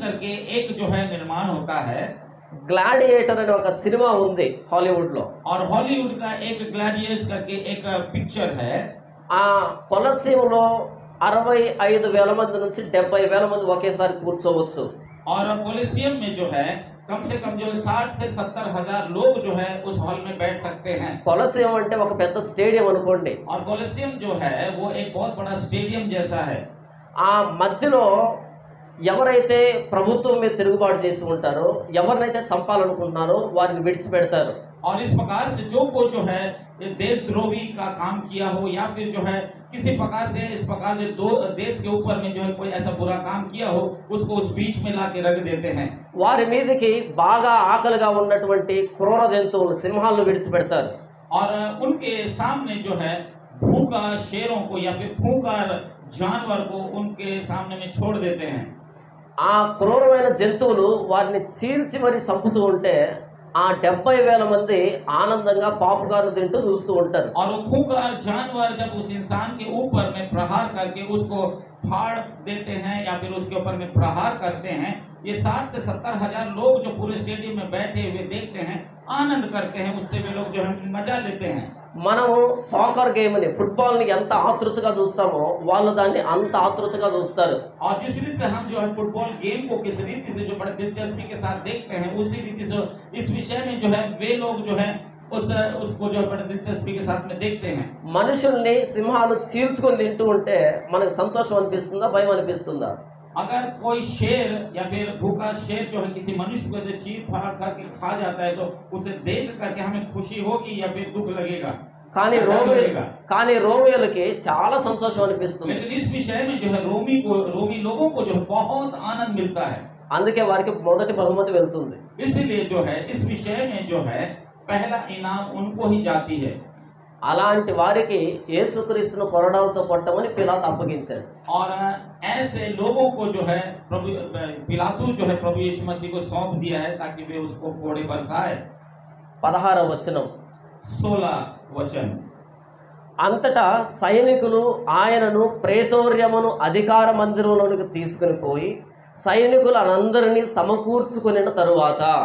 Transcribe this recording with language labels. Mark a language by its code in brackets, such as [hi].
[hi] करके एक जो है निर्माण होता है। [te] గ్లాడియేటర్ అనే ఒక సినిమా ఉంది హాలీవుడ్ లో. [hi] और हॉलीवुड का एक ग्लैडिएटर्स करके एक पिक्चर है। [te] ఆ కొలసియంలో 65,000 మంది నుంచి 70,000 మంది ఒకేసారి కూర్చోవచ్చు. [hi] और कोलिसियम में जो है कम से कम जो 60 से 70 हजार लोग जो है उस हॉल में बैठ सकते हैं। [te] కొలసియం అంటే ఒక పెద్ద స్టేడియం అనుకోండి. [hi] और कोलिसियम जो है वो एक बहुत बड़ा स्टेडियम जैसा है। [te] ఆ మధ్యలో ఎవరైతే ప్రభుత్వం మీద తిరుగుబాటు చేసి ఉంటారో, ఎవరినైతే చంపాలనుకుంటున్నారో వారిని విడిచిపెడతారు. [hi] और इस प्रकार से जो को जो है ये देशद्रोही का काम किया हो या फिर जो है किसी प्रकार से इस प्रकार से दो देश के ऊपर में जो है कोई ऐसा बुरा काम किया हो उसको उस बीच में लाके रख देते हैं। [te] వారి మీదకి బాగా ఆకలిగా ఉన్నటువంటి క్రూర జంతువులు సింహాలను విడిచిపెడతారు. [hi] और उनके सामने जो है भूखा शेरों को या फिर भूखा जानवर को उनके सामने में छोड़ देते हैं। [te] ఆ క్రూరమైన జంతువులు వారిని చీల్చి మరి చంపుతూ ఉంటే ఆ 70,000 మంది ఆనందంగా పాపుకార్న్ తింటూ చూస్తూ ఉంటారు. [hi] और वो खूंखार जानवर जब उस इंसान के ऊपर में प्रहार करके उसको फाड़ देते हैं या फिर उसके ऊपर में प्रहार करते हैं, ये 60 से 70 हजार लोग जो पूरे स्टेडियम में बैठे हुए देखते हैं, आनंद करते हैं, उससे वे लोग जो है मजा लेते हैं। [te] మనము సాకర్ గేమ్ ని ఫుట్బాల్ ని ఎంత ఆతృతగా చూస్తామో వాళ్ళు దాన్ని అంత ఆతృతగా చూస్తారు. [hi] और जिस रीति से हम जो है फुटबॉल गेम को किस रीति से जो बड़े दिलचस्पी के साथ देखते हैं, उसी रीति से इस विषय में जो है वे लोग जो है उसको जो बड़े दिलचस्पी के साथ में देखते हैं। [te] మనుషుల్ని సింహాలు చీల్చుకొని తింటూ ఉంటే మనకు సంతోషం అనిపిస్తుందా, భయం అనిపిస్తుందా? [hi] अगर कोई शेर या फिर भूखा शेर जो है किसी मनुष्य को चीर फाड़ करके खा जाता है तो उसे देख करके हमें खुशी होगी या फिर दुख लगेगा? [te] కానీ రోమియోలకి చాలా సంతోషం అనిపిస్తుంది. [hi] लेकिन इस विषय में जो है रोमी लोगों को जो है बहुत आनंद मिलता है। [te] అందుకే వారికి మొదటి బహుమతి వెళ్తుంది. [hi] इसलिए जो है इस विषय में जो है पहला इनाम उनको ही जाती है। [te] అలాంటి వారికి యేసుక్రీస్తును కొరడాలతో కొట్టమని పిలాతు అప్పగించాడు. [hi] और ऐसे लोगों को जो है पिलातू जो है प्रभु यीशु मसीह को सौंप दिया है ताकि वे उसको कोड़े बरसाए। [te] 16వ వచనం [hi] 16 वचन। [te] అంతటా సైనికులు ఆయనను ప్రేతోర్యమును అధికార మందిరంలోనికి తీసుకుని పోయి సైనికులందరినీ సమకూర్చుకొనిన తరువాత